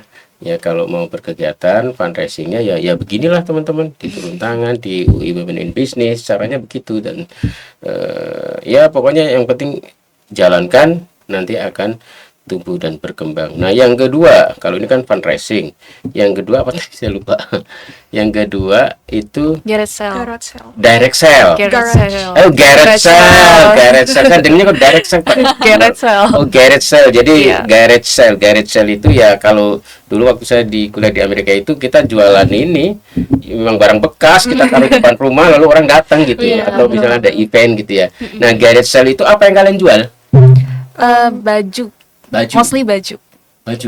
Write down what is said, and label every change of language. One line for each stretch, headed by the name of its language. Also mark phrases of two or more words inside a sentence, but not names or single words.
Indonesian: Ya kalau mau berkegiatan fundraisingnya ya beginilah teman-teman, di turun tangan di UI Women in Business caranya begitu dan ya pokoknya yang penting jalankan nanti akan tumbuh dan berkembang. Nah yang kedua kalau ini kan fundraising, yang kedua apa tadi saya lupa. Yang kedua itu
English: Garage sale. Garage sale. direct sale. Garage Garage. sale.
Indonesian: Oh,
English: garage sale. Garage sale
Indonesian: kan dengarnya kok
English: direct sale,
Indonesian: Pak.
English: Garage sale. Oh, garage sale.
Indonesian: Jadi Iya.
English: garage sale. Garage sale
Indonesian: itu ya kalau dulu waktu saya di kuliah di Amerika itu kita jualan ini memang barang bekas kita taruh di depan rumah lalu orang datang gitu ya Iya, atau misalnya ada event gitu ya. Nah,
English: garage sale
Indonesian: itu apa yang kalian jual? Baju. Baju. Mostly baju. Baju.